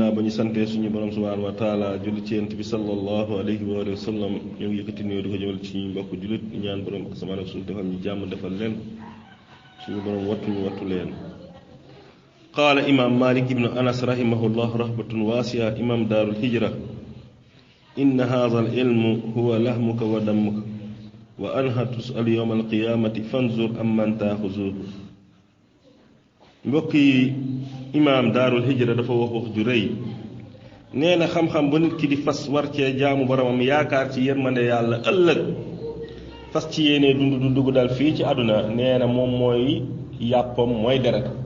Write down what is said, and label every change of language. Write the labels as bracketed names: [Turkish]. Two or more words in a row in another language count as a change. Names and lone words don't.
[Wolof] ba ñu santee suñu borom [Arabic] سبحانه وتعالى [Wolof] julli ci yonent bi [Arabic] صلى الله عليه وسلم [Wolof] ñoo ngi yëkkati nuyoo di ko jëmal ci mbokk jullit ñaan borom asamaan ak suñu defal ñu jàmm defal leen suñu borom wattu ñu wattu leen [Arabic] قال إمام مالك بن أنس رحمه الله رحمة واسعة إمام دار الهجرة إن هذا العلم هو لحمك ودمك وأنها تسأل يوم القيامة فانظر أمن تأخذه [Wolof] mbokki imaam [Arabic] دار الهجرة [Wolof] dafa wax ju rëy nee na xam-xam ba nit ki di fas war cee jaamu boromam yaakaar ci yërmande yàlla ëllëg fas ci yéene dund dugg daal fii ci àdduna nee na moom mooy yàppam mooy deret